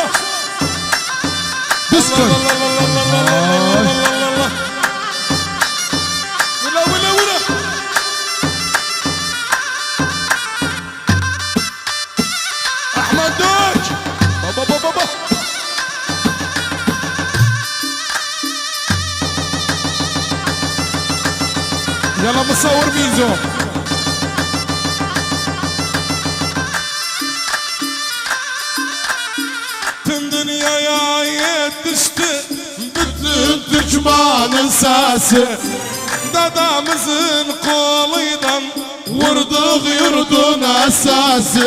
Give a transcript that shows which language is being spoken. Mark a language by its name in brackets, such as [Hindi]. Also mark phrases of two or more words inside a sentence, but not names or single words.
[Turkish] Düskün. Allah Allah Allah Allah Allah Allah Allah. Vura vura vura. Ahmet Dök. Baba baba baba. [Arabic] Yalla مصور ميزو. [Turkish] Tüm dünyaya yetişti bütün Türkmen'in sesi. Dedemizin koluydan vurduk yurdun esası.